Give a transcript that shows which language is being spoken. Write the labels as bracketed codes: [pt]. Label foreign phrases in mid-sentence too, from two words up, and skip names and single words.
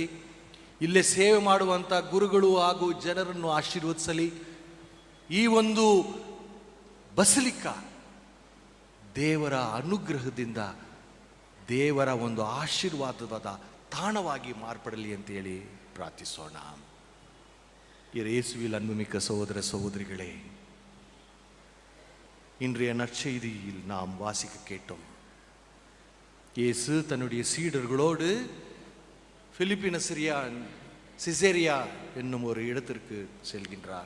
[kn] ಇಲ್ಲೇ ಸೇವೆ ಮಾಡುವಂಥ ಗುರುಗಳು ಹಾಗೂ ಜನರನ್ನು ಆಶೀರ್ವದಿಸಲಿ. ಈ ಒಂದು ಬಸಿಲಿಕಾ ದೇವರ ಅನುಗ್ರಹದಿಂದ, ದೇವರ ಒಂದು ಆಶೀರ್ವಾದದ ತಾಣವಾಗಿ ಮಾರ್ಪಡಲಿ ಅಂತೇಳಿ ಪ್ರಾರ್ಥಿಸೋಣ. [ta] இயேசுவில் அன்புமிக்க சகோதர சகோதரிகளே, இன்றைய நற்செய்தியில் நாம் வாசிக்க கேட்டோம். இயேசு தன்னுடைய சீடர்களோடு பிலிப்பின சிசேரியா என்னும் ஒரு இடத்திற்கு செல்கின்றார்.